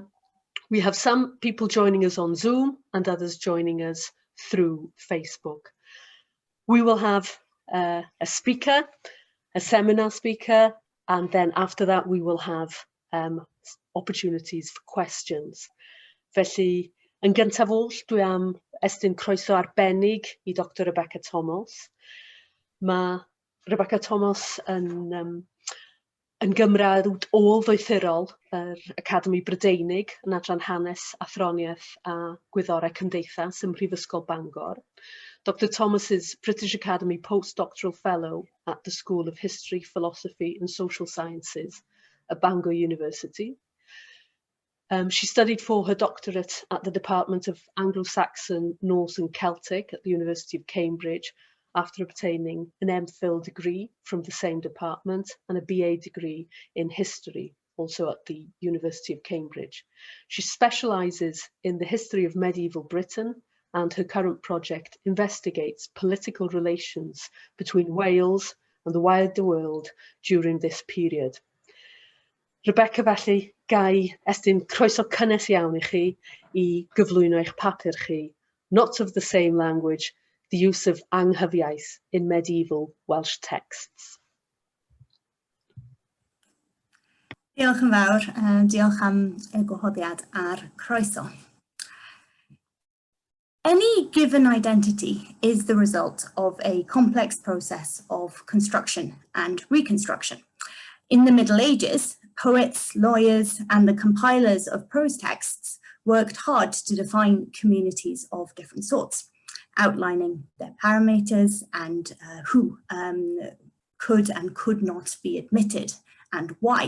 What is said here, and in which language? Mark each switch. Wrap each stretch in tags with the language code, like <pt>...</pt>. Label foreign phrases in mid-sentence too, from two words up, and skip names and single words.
<en>We have some people joining us on Zoom and others joining us through Facebook. We will have a speaker, a seminar speaker, and then after that we will have opportunities for questions.</en> <cy>Felly, yn gyntaf oll, dwi am estyn croeso arbennig i Dr Rebecca Thomas. Mae Rebecca Thomas yn gymrawd ôl-ddoethurol yr Academi Brydeinig yn adran hanes, athroniaeth a gwyddorau cymdeithas ym Mhrifysgol Bangor.</cy> <en>Dr Thomas is British Academy Postdoctoral Fellow at the School of History, Philosophy and Social Sciences at Bangor University. She studied for her doctorate at the Department of Anglo-Saxon, Norse and Celtic at the University of Cambridge after obtaining an MPhil degree from the same department and a BA degree in history, also at the University of Cambridge. She specialises in the history of medieval Britain, and her current project investigates political relations between Wales and the wider world during this period.</en> <cy>Rebecca, felly, gai estyn croeso cynnes iawn i chi i gyflwyno eich papur chi,</cy> <en>not of the same language, the use of anghyfiaith in medieval Welsh texts.</en> <cy>Diolch yn fawr, diolch am y gwahoddiad a'r croeso.</cy> <en>Any given identity is the result of a complex process of construction and reconstruction. In the Middle Ages, poets, lawyers, and the compilers of prose texts worked hard to define communities of different sorts, outlining their parameters and who could and could not be admitted and why.</en>